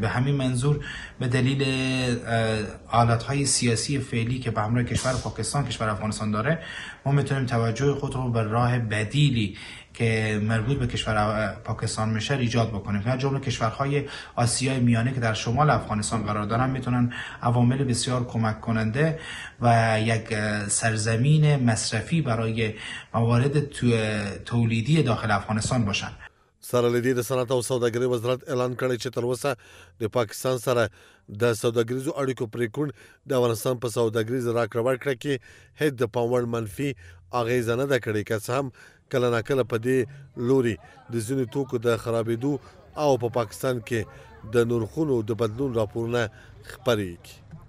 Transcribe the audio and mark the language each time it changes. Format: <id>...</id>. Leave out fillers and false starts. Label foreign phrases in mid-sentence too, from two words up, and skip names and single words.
<fa>به همین منظور به دلیل حالتهای سیاسی فعلی که به همراه کشور پاکستان کشور افغانستان داره ما میتونیم توجه خود رو به راه بدیلی که مربوط به کشور پاکستان میشه ایجاد بکنیم. از جمله کشورهای آسیای میانه که در شمال افغانستان قرار دارن میتونن عوامل بسیار کمک کننده و یک سرزمین مصرفی برای موارد تولیدی داخل افغانستان باشن.</fa> <ps>سره لدی د صنعت او سوداګرۍ وزارت اعلان کړی چې تر اوسه د پاکستان سره د سوداګریزو اړیکو پریکون د افغانستان په سوداګریز راکړه ورکړه کې هیڅ د پاموړ منفي اغیزه نه ده کړې، که څه هم کله ناکله په دې لوري د ځینو توکو د خرابېدو او په پاکستان کې د نرخونو د بدلون راپورونه خپریږي.</ps>